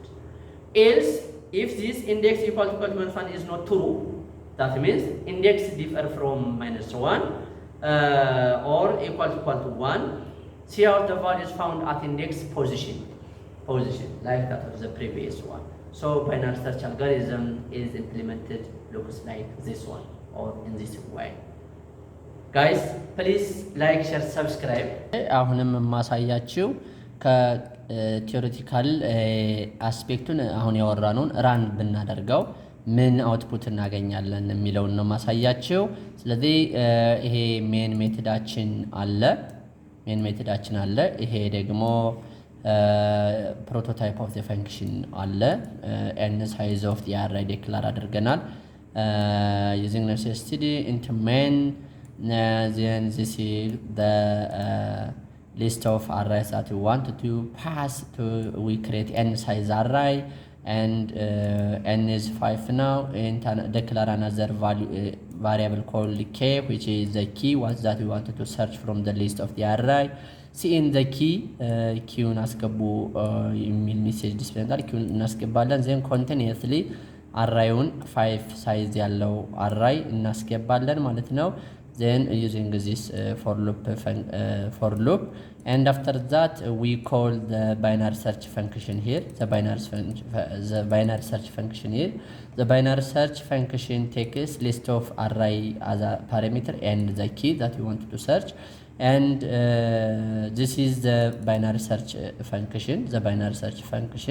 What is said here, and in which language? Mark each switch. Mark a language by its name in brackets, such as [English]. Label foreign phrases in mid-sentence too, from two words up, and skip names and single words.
[English] Else, if this index equal to minus 1 is not true, that means index differ from minus 1 or equal to 1. See out the values found at index position like that of the previous one. So binary search algorithm is implemented, looks like this one or in this way. Guys, please like, share, subscribe. [Amharic] አሁንም ማሳያችሁ ከቲዮሬቲካል አስፔክቱን አሁን ያወራነውን ራን ብናደርገው ምን አውትፑት እናገኛለን የሚለውን ነው ማሳያችሁ። ስለዚህ ይሄ ሜን ሜተዳችን [English] አለ። ይሄ ደግሞ prototype of the function አለ። n size of the array declare አድርገናል። using necessity into main then this is the list of arrays that we want to pass to. We create n size array and n is 5 now, and declare another value variable called k, which is the key was that we wanted to search from the list of the array. See in the key [Amharic] ኪውን አስገቡ የሚል ሜሴጅ ዲስፕሌይ እንዳል ኪውን እናስገባለን። [English] then continuously [Amharic] arrayውን 5 size ያለው array እናስገባለን ማለት ነው። [English] Then using this for loop, and after that we call the binary search function here. The binary search function takes list of array as a parameter and the key that we want to search, and this is the binary search function.